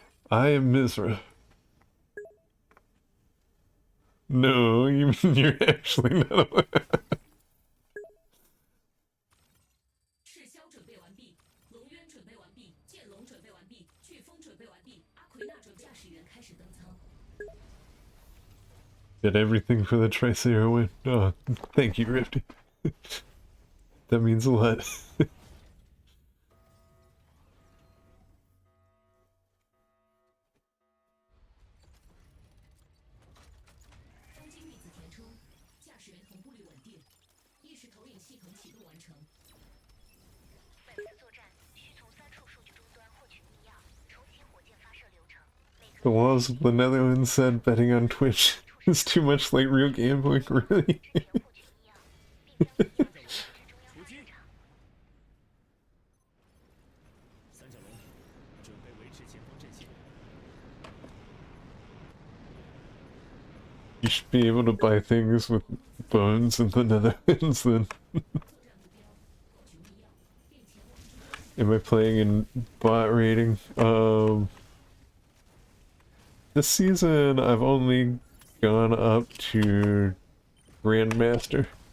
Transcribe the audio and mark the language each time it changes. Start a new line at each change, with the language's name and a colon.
English: I am Misra. No, you mean you're actually not aware.
Chinese: 赤霄准备完毕，龙渊准备完毕，剑龙准备完毕，飓风准备完毕，阿奎那准驾驶员开始登舱。
English: Did everything for the Tricera win. Oh, thank you, Rifty. That means a lot.
Chinese: 东京粒子填充，驾驶员同步率稳定，意识投影系统启动完成。本次作战需从3处数据终端获取密钥，重启火箭发射流程。每
English: The laws of the Netherlands said betting on Twitch is too much like real gambling, really?
Chinese: 获取密钥，并将密钥送至中央发射场。三角龙，准备维持前方阵线。
English: You should be able to buy things with bones in the Netherlands then. Am I playing in bot rating? This season I've only gone up to Grandmaster.